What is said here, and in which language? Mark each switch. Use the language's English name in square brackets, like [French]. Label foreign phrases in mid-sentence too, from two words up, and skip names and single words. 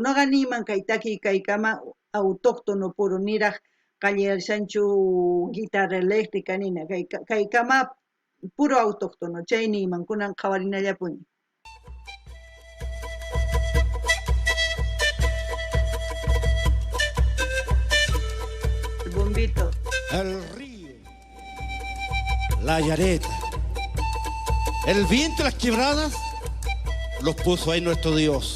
[Quechua] Noqa niyman kay takiy kaykama [Spanish] autóctono puro [Quechua] niraq qallarishanichu [Spanish] guitarra eléctrica [Quechua] nina kaykama [Spanish] puro autóctono [Quechua] chay niyman kunan qhawarinallapuni. [Spanish] El bombito. El río, la yareta, el viento y las quebradas los puso ahí nuestro Dios.